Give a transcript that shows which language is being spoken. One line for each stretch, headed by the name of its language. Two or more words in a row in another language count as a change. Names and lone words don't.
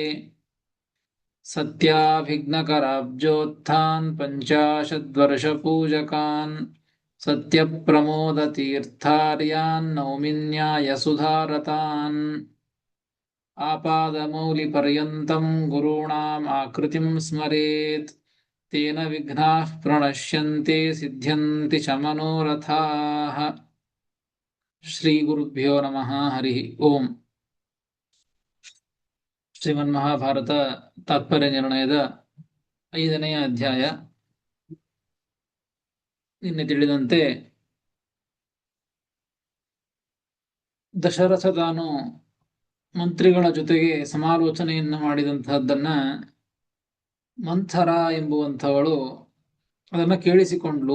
Sanskrit: सत्याभिघ्नकराब्जोत्थान् पञ्चाशद्वर्षपूजकान् सत्यप्रमोदतीर्थार्यान् नौमिन्यायसुधारतान्. आपादमौलिपर्यन्तं गुरूणाम् आकृतिं स्मरेत् तेन विघ्नाः प्रणश्यन्ते सिद्ध्यन्ति च मनोरथाः. ಶ್ರೀ ಗುರುಭ್ಯೋ ನಮಃ. ಹರಿ ಓಂ.
Kannada: ಶ್ರೀಮನ್ಮಹಾಭಾರತ ತಾತ್ಪರ್ಯ ನಿರ್ಣಯದ 5ನೇ ಅಧ್ಯಾಯ. ನಿನ್ನೆ ತಿಳಿದಂತೆ ದಶರಥ ತಾನು ಮಂತ್ರಿಗಳ ಜೊತೆಗೆ ಸಮಾಲೋಚನೆಯನ್ನು ಮಾಡಿದಂತಹದ್ದನ್ನ ಮಂಥರ ಎಂಬುವಂಥವಳು ಅದನ್ನ ಕೇಳಿಸಿಕೊಂಡ್ಲು.